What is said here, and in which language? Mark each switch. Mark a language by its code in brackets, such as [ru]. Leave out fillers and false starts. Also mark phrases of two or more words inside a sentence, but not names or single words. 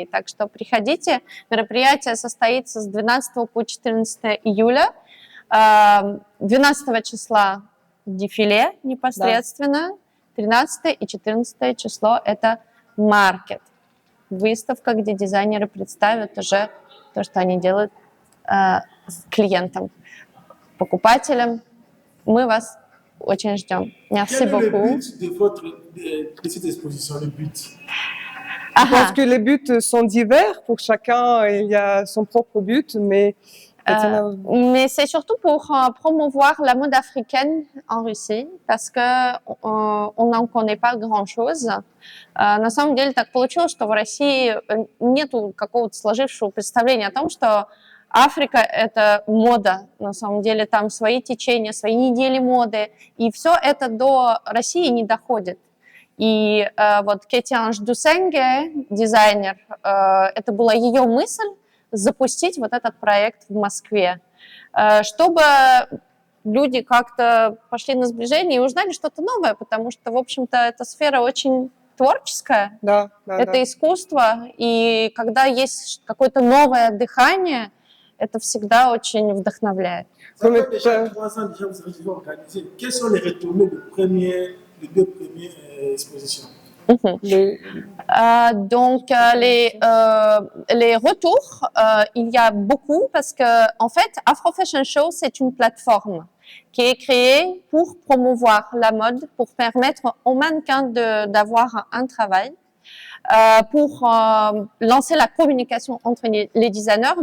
[ru] Так что приходите, мероприятие состоится с 12 по 14 июля, 12 числа дефиле непосредственно, 13 и 14 число это маркет, выставка, где дизайнеры представят уже то, что они делают с клиентом, покупателем. Мы вас очень ждем. [fr] Merci beaucoup. Quel est le but de votre petite exposition, le but? Je pense que les buts sont divers. Pour chacun, il y a son propre but, mais c'est surtout pour promouvoir la mode africaine en Russie, parce que on n'en connaît pas grand-chose. [ru] На самом деле так получилось, что в России нету какого-то сложившегося представления о том, что Африка – это мода, на самом деле, там свои течения, свои недели моды, и все это до России не доходит. И вот Ketange Dousengue, дизайнер, это была ее мысль запустить вот этот проект в Москве, чтобы люди как-то пошли на сближение и узнали что-то новое, потому что, в общем-то, эта сфера очень творческое, Да, да, это да. искусство, и когда есть какое-то новое дыхание, это всегда очень вдохновляет. [fr] Ça Mais fait déjà 3 ans déjà vous avez organisé. Quelles sont les retombées des 2 premières expositions? les- Donc les retours, il y a beaucoup parce que en fait Afro Fashion Show c'est une plateforme qui est créée pour promouvoir la mode, pour permettre aux mannequins d'avoir un travail, pour lancer la communication entre les designers.